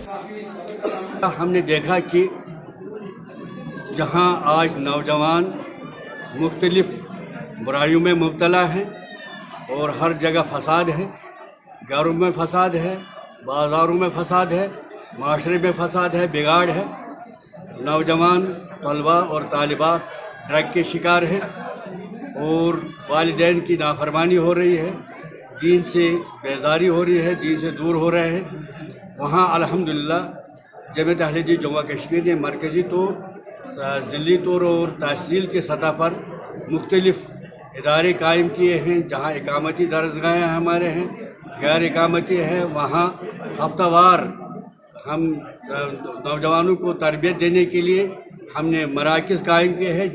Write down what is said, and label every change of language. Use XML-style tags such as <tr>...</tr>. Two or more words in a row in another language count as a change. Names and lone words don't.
<ur>ہم نے دیکھا کہ جہاں آج نوجوان مختلف برائیوں میں مبتلا ہیں اور ہر جگہ فساد ہے، گھروں میں فساد ہے، بازاروں میں فساد ہے، معاشرے میں فساد ہے، بگاڑ ہے، نوجوان طلبہ اور طالبات ڈرگ کے شکار ہیں اور والدین کی نافرمانی ہو رہی ہے، دین سے بیزاری ہو رہی ہے، دین سے دور ہو رہے ہیں. وہاں الحمدللہ جمعیت اہل حدیث جموں کشمیر نے مرکزی طور، ضلعی طور اور تحصیل کے سطح پر مختلف ادارے قائم کیے ہیں، جہاں اقامتی درسگاہیں ہمارے ہیں، غیر اقامتی ہیں. وہاں ہفتہ وار ہم نوجوانوں کو تربیت دینے کے لیے ہم نے مراکز قائم کیے ہیں.</ur>